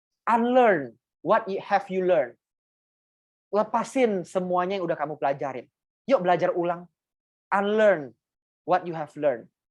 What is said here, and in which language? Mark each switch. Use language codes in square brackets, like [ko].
[en] Unlearn what have you learned. [id] Lepasin semuanya yang udah kamu pelajarin. Yuk belajar ulang. [en] Unlearn what you have learned.